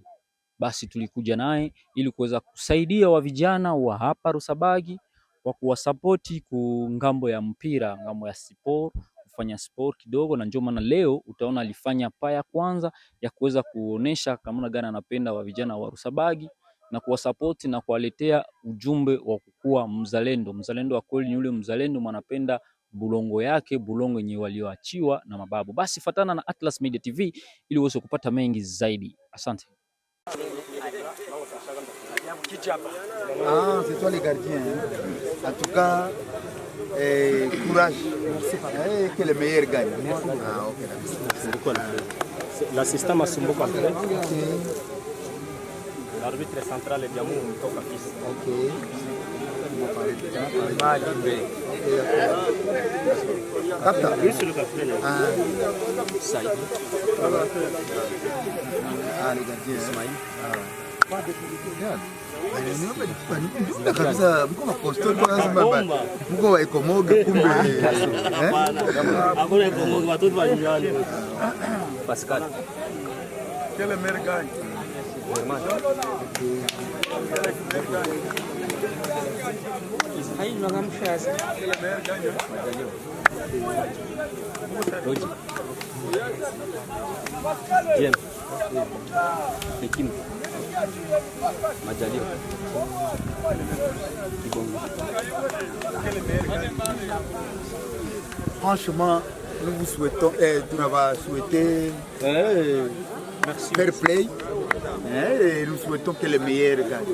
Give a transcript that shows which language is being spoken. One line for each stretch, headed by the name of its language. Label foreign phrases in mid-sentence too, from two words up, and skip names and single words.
Swahili: Basi tulikuja naye ili kuweza kusaidia wa vijana wa hapa Rusabagi kwa kuwasapoti ku ngambo ya mpira, ngambo ya sport, kufanya sport kidogo, na ndio maana leo utaona alifanya paya kwanza ya kuweza kuonesha kama gani anapenda wa vijana wa Rusabagi na kuwasapoti na kuwaletea ujumbe wa kukua mzalendo. Mzalendo wa kweli ni yule mzalendo mwanapenda bulongo yake, bulongo yenye walioachiwa na mababu. Basi fatana na Atlas Media TV ili uweze kupata mengi zaidi. Asante.
French: Ah, c'est toi les gardiens. En tout cas, courage. Que le meilleur gagne. Ah, ok. L'assistant Masumbuko André. L'arbitre central est Diamou Mtoka Fils. Ok. Capta. Oui, c'est le capitaine. Saïd. Ah, les gardiens. Ismaïl.
Swahili: Kabisa mko maposto mko wa Ikomoge kumbe Hakuna Ikomoge, watoto wa nyumbani. Pascal.
French: Quel meilleur gagne. Ismaïl Magamshaza. Roji. Jem. Hekim. Majalio. Franchement, nous vous souhaitons, tu vas souhaiter
English: fair play.
French: Et nous souhaitons que le meilleur gagne.